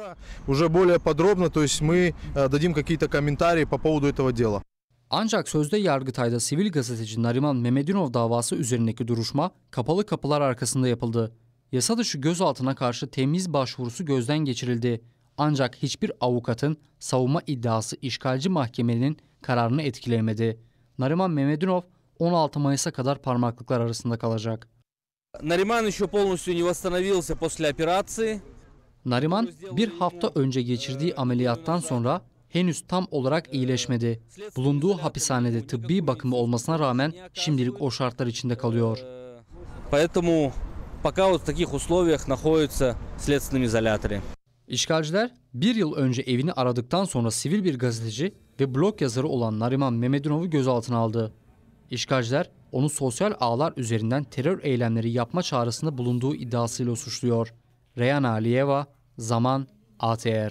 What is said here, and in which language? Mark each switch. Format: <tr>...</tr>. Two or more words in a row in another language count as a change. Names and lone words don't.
<tr>Ancak sözde Yargıtay'da sivil gazeteci Nariman Mehmedinov davası üzerindeki duruşma kapalı kapılar arkasında yapıldı. Yasa dışı gözaltına karşı temyiz başvurusu gözden geçirildi. Ancak hiçbir avukatın savunma iddiası işgalci mahkemenin kararını etkilemedi. Nariman Mehmedinov 16 Mayıs'a kadar parmaklıklar arasında kalacak.</tr> <ru>Nariman еще полностью не восстановился после операции.</ru> <tr>Nariman bir hafta önce geçirdiği ameliyattan sonra henüz tam olarak iyileşmedi. Bulunduğu hapishanede tıbbi bakımı olmasına rağmen şimdilik o şartlar içinde kalıyor.</tr> <ru>Поэтому пока вот в таких условиях находится в следственном изоляторе.</ru> <tr>İşgalciler 1 yıl önce evini aradıktan sonra sivil bir gazeteci ve blog yazarı olan Nariman Mehmedinov'u gözaltına aldı. İşgalciler onu sosyal ağlar üzerinden terör eylemleri yapma çağrısında bulunduğu iddiasıyla suçluyor. Reyhan Aliyeva, Zaman, ATR.</tr>